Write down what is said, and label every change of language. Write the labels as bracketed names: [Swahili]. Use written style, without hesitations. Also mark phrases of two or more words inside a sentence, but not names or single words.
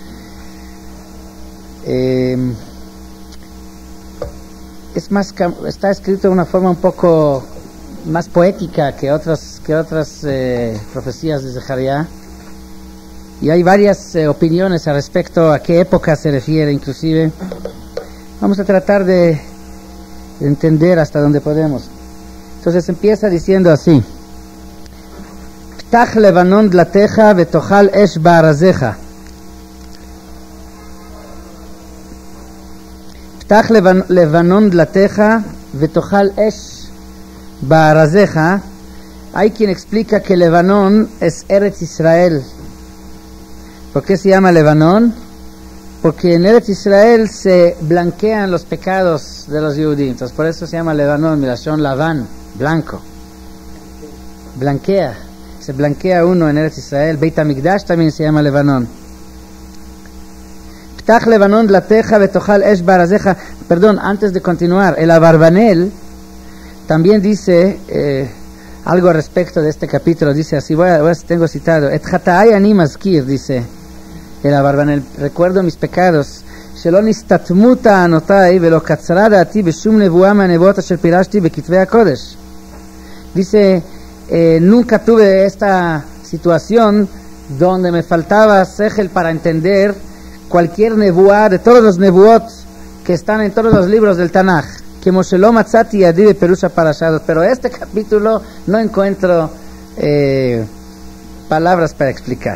[Spanish] Está escrito de una forma un poco más poética que otras profecías de Zecharia, y hay varias opiniones al respecto a qué época se refiere. Inclusive vamos a tratar de entender hasta donde podemos. Entonces empieza diciendo así: [Hebrew] פתח לבנון דלתיך ותאכל אש בארזיך. פתח לבנון דלתיך ותאכל אש בארזיך. [Spanish] Hay quien explica que Levanón es Eretz Israel. ¿Por qué se llama Levanón? Porque en Eretz Israel se blanquean los pecados de los Yehudim. Entonces por eso se llama Levanón, [Hebrew] מלשון לבן, [Spanish] blanco. Blanquea. Se blanquea uno en Eretz Israel. Beit HaMikdash también se llama Levanón. [Hebrew] פתח לבנון דלתיך ותאכל אש בארזיך. [Spanish] Perdón, antes de continuar, el Abarbanel también dice algo al respecto de este capítulo. Dice así, tengo citado: [Hebrew] את חטאי אני מזכיר, [Spanish] dice el Abarbanel, recuerdo mis pecados. [Hebrew] שלא נסתתמו טענותי ולא קצרה דעתי בשום נבואה מהנבואות אשר פירשתי בכתבי הקודש. [Spanish] Dice, nunca tuve esta situación donde me faltaba sechel para entender cualquier nevuah de todos los nevuot que están en todos los libros del Tanaj. Pero este capítulo no encuentro palabras para explicar.